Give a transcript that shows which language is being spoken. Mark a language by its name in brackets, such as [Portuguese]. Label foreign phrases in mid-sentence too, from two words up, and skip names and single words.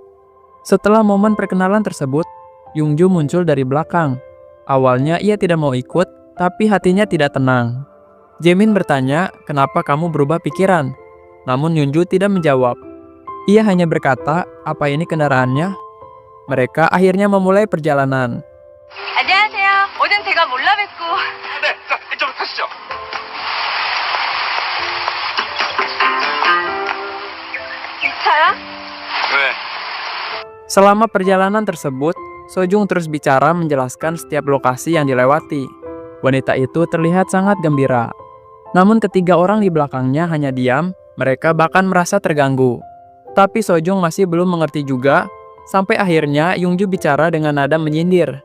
[Indonesian] Setelah momen perkenalan tersebut, Yongju muncul dari belakang. Awalnya ia tidak mau ikut, tapi hatinya tidak tenang. Jaemin bertanya, kenapa kamu berubah pikiran? Namun Yunju tidak menjawab. Ia hanya berkata, apa ini kendaraannya? Mereka akhirnya memulai perjalanan. [Korean] 안녕하세요. 오전 제가 몰라 뵙고. 네, 자, 이쪽으로 타시죠. 기차야? 왜? [Indonesian] Selama perjalanan tersebut, Sojung terus bicara menjelaskan setiap lokasi yang dilewati. Wanita itu terlihat sangat gembira. Namun ketiga orang di belakangnya hanya diam, mereka bahkan merasa terganggu. Tapi Sojung masih belum mengerti juga, sampai akhirnya Yungju bicara dengan nada menyindir.